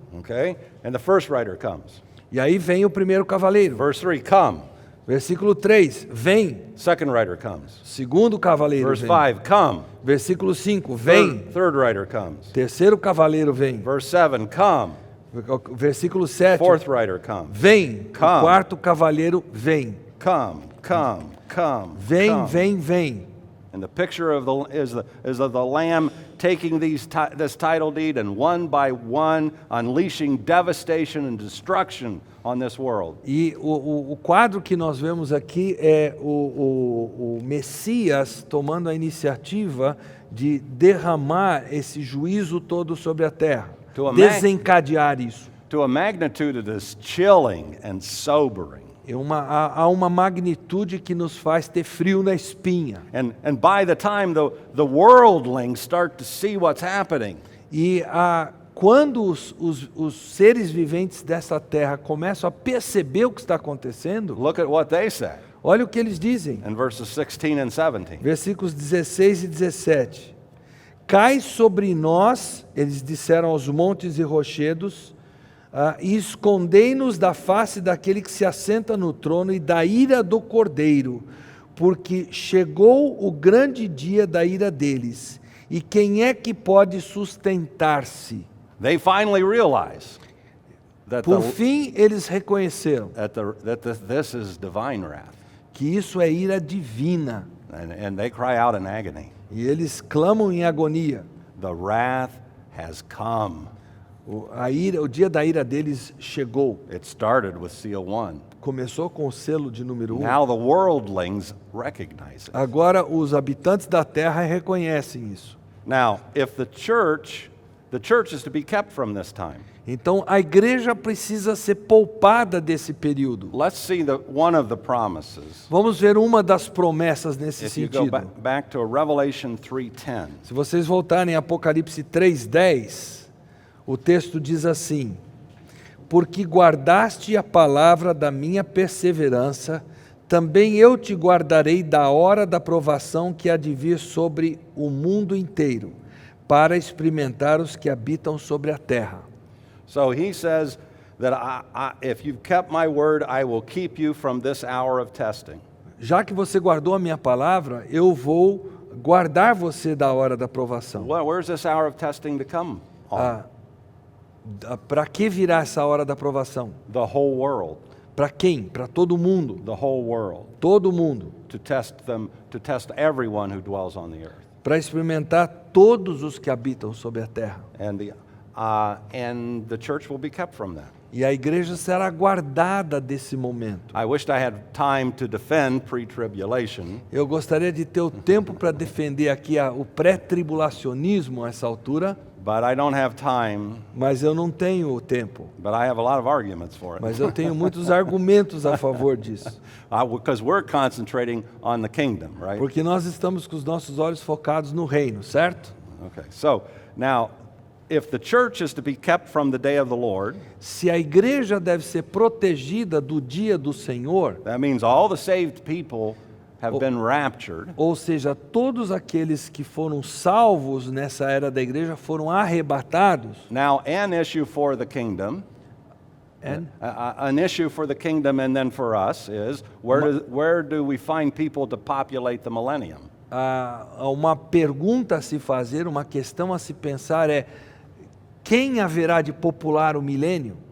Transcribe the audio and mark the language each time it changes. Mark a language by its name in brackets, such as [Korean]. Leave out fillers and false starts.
[English] Okay? And the first rider comes. [Portuguese] E aí vem o primeiro cavaleiro. [English] Verse 3, come. [Portuguese] Versículo 3, vem. [English] Second rider comes. [Portuguese] Segundo cavaleiro [English] Verse [Portuguese] vem. [English] 5, come. [Portuguese] Versículo 5, vem. [English] Third rider comes. [Portuguese] Terceiro cavaleiro vem. [English] Verse 7, come. [Portuguese] Versículo 7, [English] Fourth rider comes. [Portuguese] vem. [English] Come. [Portuguese] O quarto cavaleiro vem. [English] Come, come, come. [Portuguese] Vem, [English] come. [Portuguese] vem, vem. [English] And the picture of is of the Lamb taking this title deed and one by one unleashing devastation and destruction on this world. [Portuguese] E o quadro que nós vemos aqui é o Messias tomando a iniciativa de derramar esse juízo todo sobre a terra, desencadear isso. [English] To a magnitude that is chilling and sobering. [Portuguese] Há uma magnitude que nos faz ter frio na espinha. [English] And by the time the worldlings start to see what's happening, [Portuguese] E quando os seres viventes dessa terra começam a perceber o que está acontecendo, [English] look at what they say [Portuguese] olha o que eles dizem. [English] in verses 16 and 17. [Portuguese] Versículos 16 e 17. Cai sobre nós, eles disseram aos montes e rochedos, e escondei-nos da face daquele que se assenta no trono e da ira do Cordeiro, porque chegou o grande dia da ira deles. E quem é que pode sustentar-se? [English] They finally realize that, [Portuguese] Por fim, eles reconheceram [English] this is divine wrath. [Portuguese] que isso é ira divina. [English] And they cry out in agony. [Portuguese] E eles clamam em agonia. [English] The wrath has come. [Portuguese] O dia da ira deles chegou. [English] It started with seal 1. [Portuguese] Começou com o selo de número 1. [English] Now the worldlings recognize it. [Portuguese] Agora os habitantes da terra reconhecem isso. [English] Now, if the church is to be kept from this time. [Portuguese] Então a igreja precisa ser poupada desse período. [English] Let's see one of the promises. [Portuguese] Vamos ver uma das promessas nesse [English] If you go [Portuguese] sentido. [English] back to Revelation 3:10. [Portuguese] Se vocês voltarem a Apocalipse 3:10, o texto diz assim: porque guardaste a palavra da minha perseverança, também eu te guardarei da hora da provação que há de vir sobre o mundo inteiro, para experimentar os que habitam sobre a terra. [English] So he says that if you've kept my word, I will keep you from this hour of testing. [Portuguese] Já que você guardou a minha palavra, eu vou guardar você da hora da provação. [English] Well, where's this hour of testing to come on? [Portuguese] Para que virá essa hora da provação? [English] The whole world. [Portuguese] Para quem? Para todo mundo. [English] The whole world. [Portuguese] Todo mundo. [English] To test everyone who dwells on the earth. [Portuguese] Para experimentar todos os que habitam sobre a terra. [English] And the church will be kept from that. [Portuguese] E a igreja será guardada desse momento. [English] I wished I had time to defend pre-tribulation. [Portuguese] Eu gostaria de ter o tempo para defender aqui o pré-tribulacionismo a essa altura, [English] But I don't have time. [Portuguese] mas eu não tenho o tempo. [English] But I have a lot of arguments for it. [Portuguese] Mas eu tenho muitos argumentos a favor disso. [English] Because we're concentrating on the kingdom, right? [Portuguese] Porque nós estamos com os nossos olhos focados no reino, certo? [English] Okay. So now, if the church is to be kept from the day of the Lord, [Portuguese] se a igreja deve ser protegida do dia do Senhor, [English] that means all the saved people have been raptured. [Portuguese] ou seja, todos aqueles que foram salvos nessa era da igreja foram arrebatados. [English] Now, an issue for the kingdom, an issue for the kingdom and then for us is where do we find people to populate the millennium? [Portuguese] Uma pergunta a se fazer, uma questão a se pensar é: quem haverá de popular o milênio?